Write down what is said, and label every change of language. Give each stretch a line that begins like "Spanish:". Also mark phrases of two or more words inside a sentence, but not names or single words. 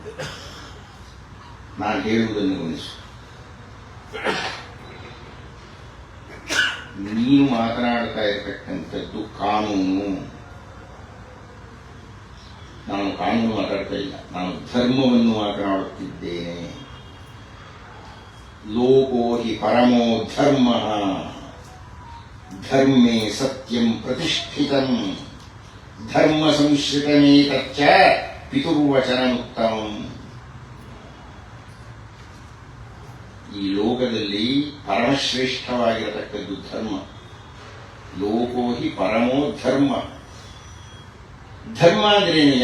Kannada: ನಾನು ಹೇಳುವುದನ್ನು ಗಮನಿಸು. ನೀನು ಮಾತನಾಡ್ತಾ ಇರತಕ್ಕಂಥದ್ದು ಕಾನೂನು. ನಾನು ಕಾನೂನು ಮಾತಾಡ್ತಾ ಇಲ್ಲ, ನಾನು ಧರ್ಮವನ್ನು ಮಾತನಾಡುತ್ತಿದ್ದೇನೆ.
Sanskrit: ಲೋಕೋ ಹಿ ಪರಮೋ ಧರ್ಮ, ಧರ್ಮೇ ಸತ್ಯಂ ಪ್ರತಿಷ್ಠಿತಂ, ಧರ್ಮ ಸಂಶ್ರಿತಮೇತಚ್ಚ ಪಿತುರ್ವಚನಮುತ್ತಮಂ.
Kannada: ಈ ಲೋಕದಲ್ಲಿ ಪರಮಶ್ರೇಷ್ಠವಾಗಿರತಕ್ಕದ್ದು ಧರ್ಮ.
Sanskrit: ಲೋಕೋ ಹಿ ಪರಮೋ ಧರ್ಮ.
Kannada: ಧರ್ಮ ಅಂದ್ರೇನೆಯ?